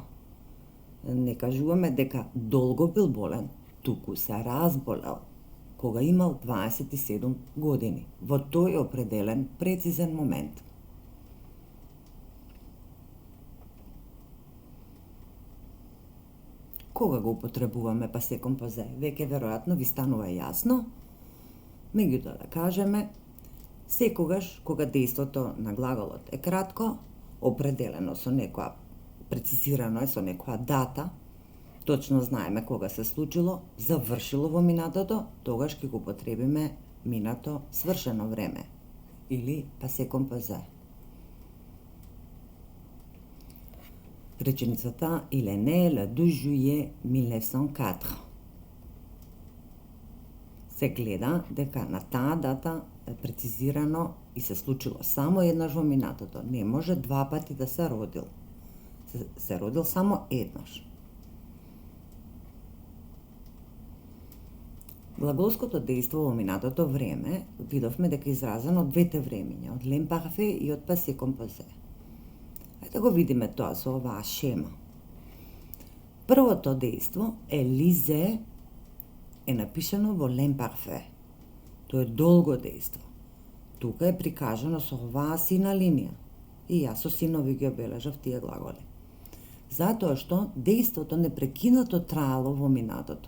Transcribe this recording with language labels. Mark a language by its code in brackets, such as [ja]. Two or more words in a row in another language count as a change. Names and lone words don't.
[mk] Не кажуваме дека долго бил болен, туку се разболел, кога имал 27 години, во тој определен, прецизен момент. Кога го употребуваме [fr] passé composé? [mk] Веќе веројатно ви станува јасно, меѓутоа да кажеме, секогаш кога дејството на глаголот е кратко, определено со некоја, прецизирано е со некоја дата, точно знаеме кога се случило, завршило во минатото, тогаш ќе го употребиме минато свршено време или [fr] passé composé. Реченицата il est né le 12 juillet 1904. [mk] се гледа дека на таа дата е прецизирано и се случило само еднаш во минатото. Не може два пати да се родил. Се родил само еднаш. Глаголското дејство во минатото време видовме дека е изразено од двете времиња, од l'imparfait и од [fr] passé composé. [mk] Ајде да го видиме тоа со оваа шема. Првото дејство е лизе, е напишано во l'imparfait. Тоа е долго дејство. Тука е прикажано со оваа сина линија. И јас со синови ги обележав тие глаголи. Затоа што дејството непрекинато траело во минатото.